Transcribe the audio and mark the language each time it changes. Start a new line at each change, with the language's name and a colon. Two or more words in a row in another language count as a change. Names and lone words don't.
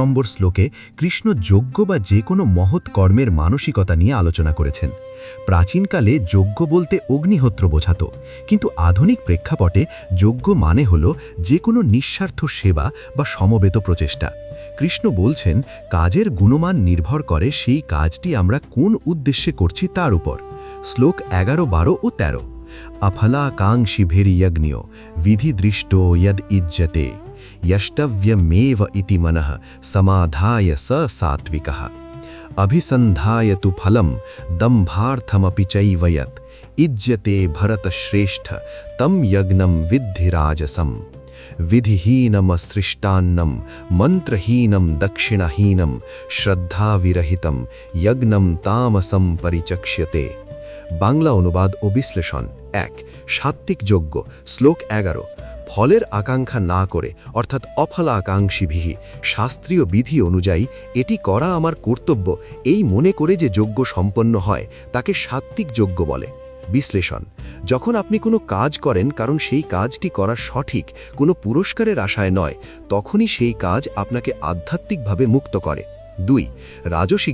Bangla: নম্বর শ্লোকে কৃষ্ণ যজ্ঞ বা যে কোনো মহৎ কর্মের মানসিকতা নিয়ে আলোচনা করেছেন প্রাচীনকালে যজ্ঞ বলতে অগ্নিহোত্র বোঝাতো কিন্তু আধুনিক প্রেক্ষাপটে যজ্ঞ মানে হল যে কোনো নিঃস্বার্থ সেবা বা সমবেত প্রচেষ্টা কৃষ্ণ বলছেন কাজের গুণমান নির্ভর করে সেই কাজটি আমরা কোন উদ্দেশ্যে করছি তার উপর শ্লোক 11, 12 ও 13
Sanskrit: अफलाकांक्षिभिर्यज्ञो विधिदृष्टो यद इज्जते यष्टव्यमेव इति मनः समाधाय स सात्विकः अभिसन्धाय तु फलं दम्भार्थमपि चैव यत् इज्यते भरतश्रेष्ठ तं यज्ञं विद्धि राजसम् विधिहीनमसृष्टान्नं मन्त्रहीनं दक्षिणहीनं श्रद्धाविरहितं यज्ञं तामसं परिचक्ष्यते
Bangla: বাংলা অনুবাদ ও বিশ্লেষণ 1 সাত্ত্বিক যজ্ঞ শ্লোক 11 ফলের আকাঙ্ক্ষা না করে অর্থাৎ অফলাকাঙ্ক্ষীভিহি শাস্ত্রীয় বিধি অনুযায়ী এটি করা আমার কর্তব্য এই মনে করে যে যজ্ঞ সম্পন্ন হয় তাকে সাত্ত্বিক যজ্ঞ বলে বিশ্লেষণ যখন আপনি কোনো কাজ করেন কারণ সেই কাজটি করা সঠিক কোনো পুরস্কারের আশায় নয় তখনই সেই কাজ আপনাকে আধ্যাত্মিকভাবে মুক্ত করে 2 রাজসিক